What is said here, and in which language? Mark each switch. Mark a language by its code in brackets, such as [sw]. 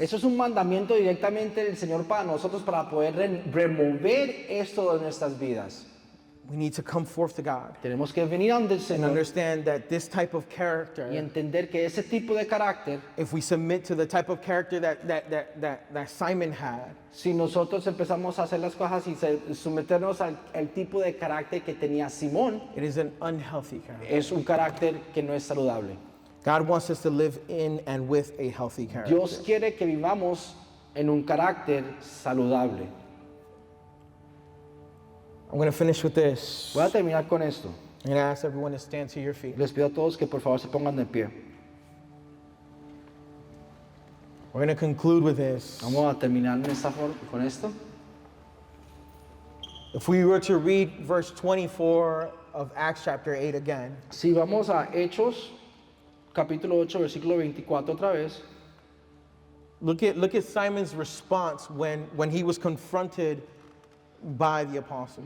[es] Eso es un mandamiento directamente del Señor para nosotros para poder remover esto de nuestras vidas. [en] We need to come forth to God [es] Tenemos que venir ante el [en] and [es] Señor [en] understand that this type of [es] y [en] character, [es] entender que ese tipo de carácter, [en] if we submit to the type of character that Simon had, [es] si nosotros empezamos a hacer las cosas y someternos al tipo de carácter que tenía Simón, [en] it is an unhealthy character. [es] es un carácter que no es saludable. [en] God wants us to live in and with a healthy character. [es] Dios quiere que vivamos en un carácter saludable. [en] I'm going to finish with this. [es] Voy a terminar con esto. [en] I'm going to ask everyone to stand to your feet. [es] Les pido a todos que por favor se pongan de pie. [en] We're going to conclude with this. [es] Vamos a terminar con esto. [en] If we were to read verse 24 of Acts chapter 8 again, [es] Si vamos a Hechos, capítulo 8, versículo 24 otra vez. [en] look at Simon's response when he was confronted by the apostles.